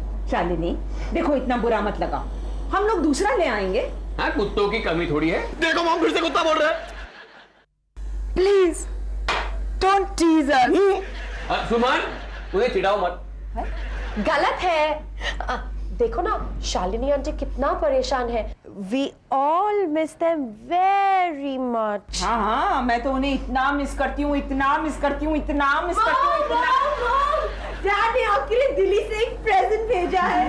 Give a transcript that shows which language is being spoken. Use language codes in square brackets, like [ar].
[hi] शालिनी देखो, इतना बुरा मत लगाओ, हम लोग दूसरा ले आएंगे। हाँ, कुत्तों की कमी थोड़ी है। देखो मॉम, फिर से कुत्ता बोल रहा है। [en] Please don't tease us. [hi] सुमन, उन्हें चिढ़ाओ मत। गलत है। देखो ना, शालिनी आंटी कितना परेशान है। [en] We all miss them very much. [hi] हाँ, मैं तो उन्हें इतना मिस करती हूँ। डैड ने आपके लिए दिल्ली से एक प्रेजेंट भेजा है।